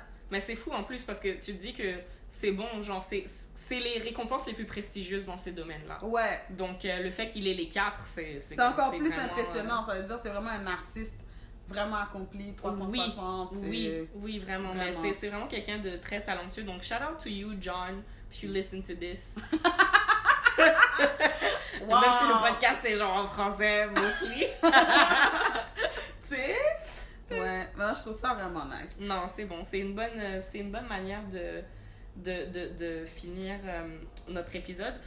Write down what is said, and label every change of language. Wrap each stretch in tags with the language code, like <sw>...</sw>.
<fr>Mais c'est fou en plus parce que tu te dis que c'est bon, genre, c'est les récompenses les plus prestigieuses dans ces domaines-là. Ouais. Donc, le fait qu'il ait les 4, c'est encore plus vraiment, impressionnant. Ça veut dire c'est vraiment un artiste vraiment accompli, 360. Oui, vraiment. Mais c'est vraiment quelqu'un de très talentueux.</fr> <en>Donc, shout out to you, John, if you listen to this. Wow.</en> <fr>Même si le podcast, c'est genre en français, mostly. Tu sais? Ouais, moi je trouve ça vraiment nice. Non, c'est bon. C'est une bonne manière de finir notre épisode.</fr>